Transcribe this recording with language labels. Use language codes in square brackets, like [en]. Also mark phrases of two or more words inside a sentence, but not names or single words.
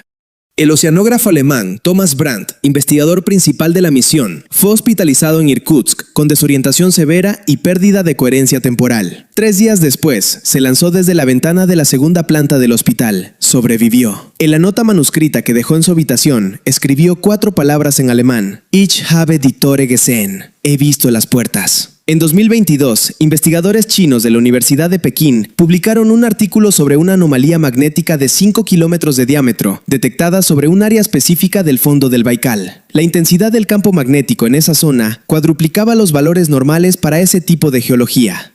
[es] El oceanógrafo alemán Thomas Brandt, investigador principal de la misión, fue hospitalizado en Irkutsk con desorientación severa y pérdida de coherencia temporal. 3 días después, se lanzó desde la ventana de la segunda planta del hospital. Sobrevivió. En la nota manuscrita que dejó en su habitación, escribió 4 palabras en alemán. [de] Ich habe die Tore gesehen. [es] He visto las puertas. En 2022, investigadores chinos de la Universidad de Pekín publicaron un artículo sobre una anomalía magnética de 5 kilómetros de diámetro, detectada sobre un área específica del fondo del Baikal. La intensidad del campo magnético en esa zona cuadruplicaba los valores normales para ese tipo de geología.